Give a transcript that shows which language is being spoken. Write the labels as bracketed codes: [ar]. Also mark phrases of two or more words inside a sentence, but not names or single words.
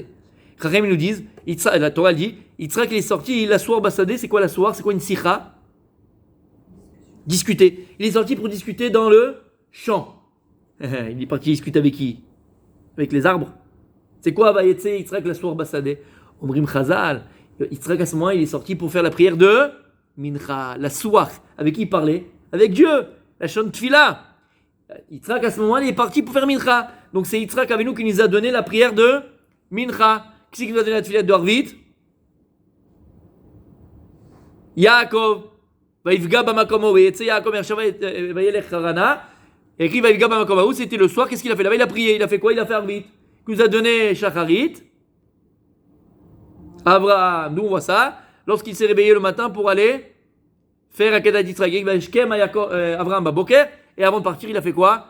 [fr] Chachem ils nous disent, la Torah dit, Yitzhak il est sorti, [he] לשוח בשדה, [fr] c'est quoi la soir? C'est quoi une sikha? Discuter. Il est sorti pour discuter dans le champ. Il est parti discuter avec qui? Avec les arbres. C'est quoi [he] ויצא יצחק לשוח בשדה? אומרים חז"ל. [fr] Yitzhak à ce moment il est sorti pour faire la prière de Mincha, la soir. Avec qui il parlait? Avec Dieu. [he] לשון תפילה. [fr] Yitzhak à ce moment il est parti pour faire Mincha. Donc c'est Yitzhak avec nous qui nous a donné la prière de Mincha. Qui c'est qui nous a donné la Tfila de Harvit? Yaakov. [he] ויפגע במקומו. ויצא יעקב וילך חרנה. [fr] Et écrit [he] ויפגע במקומו. [fr] C'était le soir. Qu'est-ce qu'il a fait là-bas? Il a prié. Il a fait quoi? Il a fait Harvit. Il nous a donné Shacharit. Abraham, nous on voit ça, lorsqu'il s'est réveillé le matin pour aller faire Akedat Yitzhak, Abraham Baboker, et avant de partir, il a fait quoi?